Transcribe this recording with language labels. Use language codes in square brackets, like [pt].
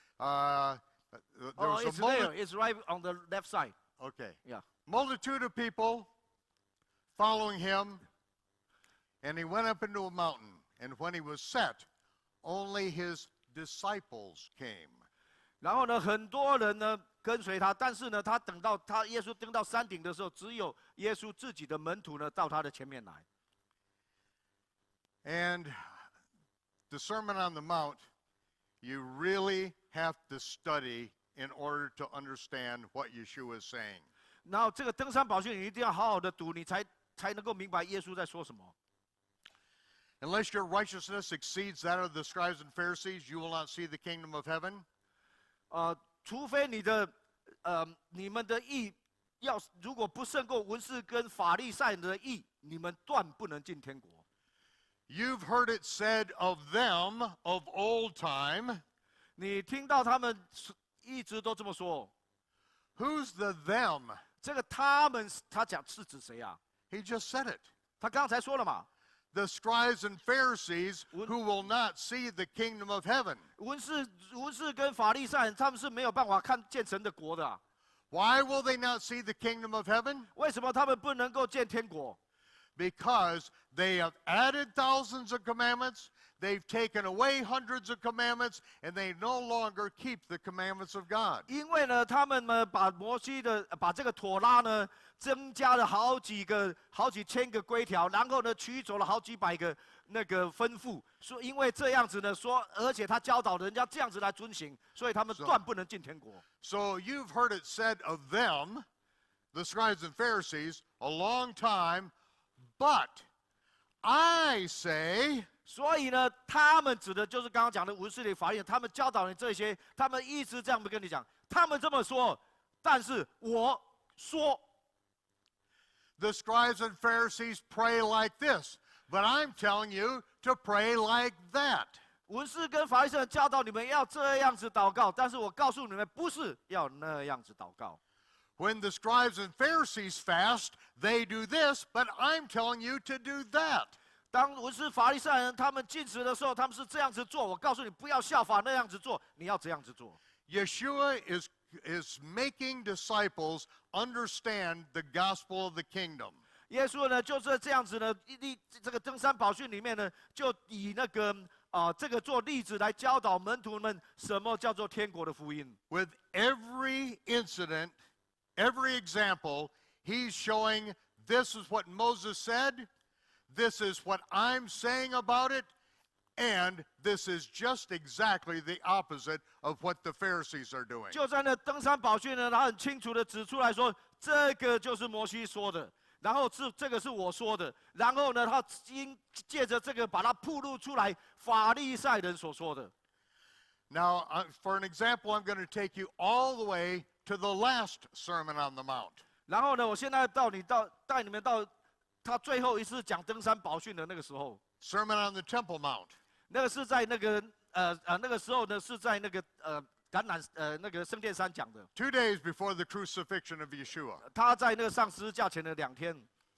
[en] There was it's there. It's right on the left side. Okay. Yeah. Multitude of people following him, and he went up into a mountain. And when he was set, only his disciples came. [zh] 然后呢，很多人呢跟随他，但是呢，他等到耶稣登到山顶的时候，只有耶稣自己的门徒呢到他的前面来。 [en] And the Sermon on the Mount, you really have to study in order to understand what Yeshua is saying. [zh] 然后这个登山宝训你一定要好好的读，你才能够明白耶稣在说什么。 [en] Unless your righteousness exceeds that of the scribes and Pharisees, you will not see the kingdom of heaven. [zh] 除非你们的义如果不胜过文士跟法利赛人的义，你们断不能进天国。 [en] You've heard it said of them of old time. [zh] 你听到他们一直都这么说。 [en] Who's the them? [zh] 这个他们，他讲是指谁啊？ [en] He just said it. [zh] 他刚才说了嘛。 [en] The scribes and Pharisees who will not see the kingdom of heaven. [zh] 文士跟法利赛人，他们是没有办法看见神的国的。 [en] Why will they not see the kingdom of heaven? [zh] 为什么他们不能够见天国？ [en] Because they have added thousands of commandments, they've taken away hundreds of commandments, and they no longer keep the commandments of God. [zh] 因为呢，他们呢把这个妥拉呢增加了好几千个规条，然后呢取走了好几百个那个吩咐，说因为这样子呢说，而且他教导人家这样子来遵行，所以他们断不能进天国。 [en] So you've heard it said of them, the scribes and Pharisees, a long time, but I say. [zh] 所以呢，他们指的就是刚刚讲的文士的法利赛人，他们教导你这些，他们一直这样跟你讲，他们这么说，但是我说。 [en] The scribes and Pharisees pray like this, but I'm telling you to pray like that. [zh] 文士跟法利赛人教导你们要这样子祷告，但是我告诉你们，不是要那样子祷告。 [en] When the scribes and Pharisees fast, they do this, but I'm telling you to do that. [zh] 当文士法利赛人他们进食的时候，他们是这样子做，我告诉你，不要效法那样子做，你要这样子做。 [en] Yeshua is making disciples understand the gospel of the kingdom. [zh] 耶稣呢，就是这样子呢，这个登山宝训里面呢，就以那个这个做例子来教导门徒们什么叫做天国的福音。 [en] With every incident, every example, he's showing this is what Moses said, this is what I'm saying about it, and this is just exactly the opposite of what the Pharisees are doing. [zh] 就在那登山宝训呢，他很清楚的指出来说，这个就是摩西说的，然后这个是我说的，然后呢，他借着这个把它暴露出来，法利赛人所说的。 [en] Now, for an example, I'm going to take you all the way to the last Sermon on the Mount. [zh] 然后呢，我现在带你们到他最后一次讲登山宝训的那个时候。 [en] Sermon on the Temple Mount. [zh] 那个是在那个那个时候呢，是在那个那个圣殿山讲的。 [en] 2 days before the crucifixion of Yeshua. [zh] 他在那个上十字架前的2天。